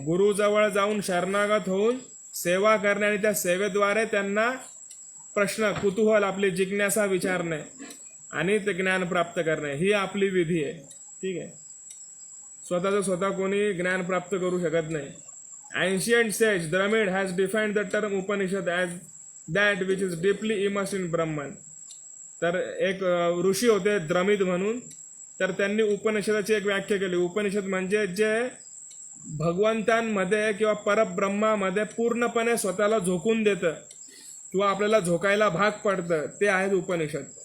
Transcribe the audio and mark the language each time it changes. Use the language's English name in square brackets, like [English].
[Marathi] गुरुजवळ जाऊन शरणागत होऊन सेवा करणे आणि त्या सेवेद्वारे त्यांना प्रश्न, कुतूहल, आपली जिज्ञासा विचारणे आणि ते ज्ञान प्राप्त करणे, ही आपली विधी आहे. ठीक आहे. स्वतःचं स्वतः कोणी ज्ञान प्राप्त करू शकत नाही. [English] Ancient sage Dramid has defined the term Upanishad as that which is deeply immersed in Brahman. [Marathi] तर एक ऋषी होते द्रमिड म्हणून, तर त्यांनी उपनिषदाची एक व्याख्या केली. उपनिषद म्हणजे जे भगवंतांमध्ये किंवा परब्रह्मामध्ये पूर्णपणे स्वतःला झोकून देतं किंवा आपल्याला झोकायला भाग पडतं, ते आहेत उपनिषद.